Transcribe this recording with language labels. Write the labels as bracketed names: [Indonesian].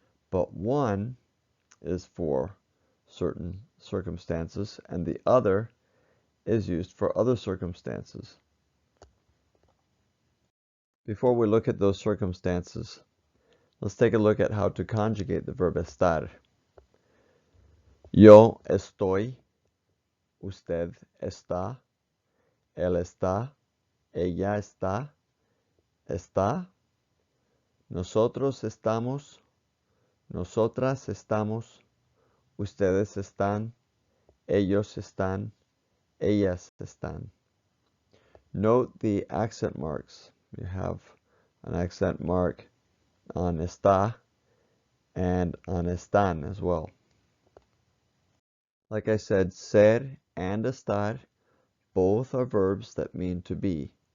[English] But one is for certain circumstances, and the other is used for other circumstances. Before we look at those circumstances, let's take a look at how to conjugate the verb estar. [Spanish] Yo estoy, usted está, él está, ella está, nosotros estamos, nosotras estamos, ustedes están, ellos están, ellas están. [English] Note the accent marks. You have an accent mark on está and on están as well. Like I said, ser and estar both are verbs that mean to be.